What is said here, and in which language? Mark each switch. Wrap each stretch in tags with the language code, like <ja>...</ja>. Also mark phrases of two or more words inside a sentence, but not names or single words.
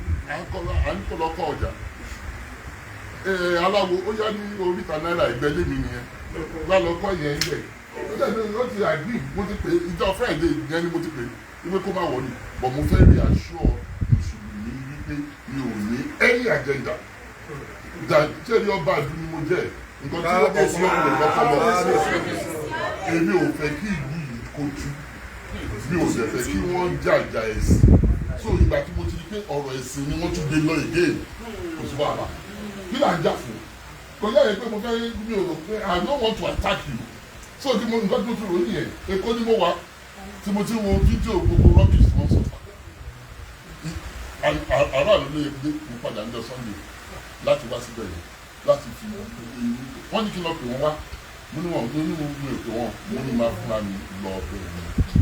<yo>À ń kọ́, à ń kọ́ lọ kọ́ ọjà. Ẹ, aláwo, ó yá ní oríta náírà ẹgbẹ́ lé mi nìyẹn. Bá lọ kọ́ yẹn ń bẹ̀. Ó dẹ̀ ní, ó ti agree, mo ti pè é, ìjọ Friday yẹn ni mo ti pè é, wípé kó má wọlé. But mo fẹ́ reassure Mùsùlùmí wípé mi ò ní</yo> <en>any agenda.</en> <yo>That ṣé ní ọba ìlú ni mo jẹ́? Nǹkan tí ọba ọlọ́run lọ́kọ́ lọ. Èmi ò fẹ́ kí ìlú yìí kó tú. Mi ò dẹ̀ fẹ́ kí wọ́n jàjà ẹ̀sìn. So ìgbà tí mo ti rí pé ọ̀rọ̀ ẹ̀sìn ni wọ́n tún gbé lọ again, kò sí wàhálà. Kí là ń jà fún? Kò yá yẹn pé mo fẹ́, mi ò rò pé</yo> <en>I don't want to attack you.</en> <yo>So tí mo, nǹkan tí mo fi rò nìyẹn, Èkó ni mo wà, tí mo ti wo fídíò gbogbo rubbish tí wọ́n sọ. À-, à-, àárọ̀ àná ló yẹ pé mo padà ń lọ Sunday láti wá síbẹ̀ yẹn, láti fi wọ́n ní kí n lọ pè wọ́n wá. Mo ní wọn, mo ní mo, mi ò pè wọ́n, mo ní máa fúnra mi lọ bẹ̀ wọ́n.</yo>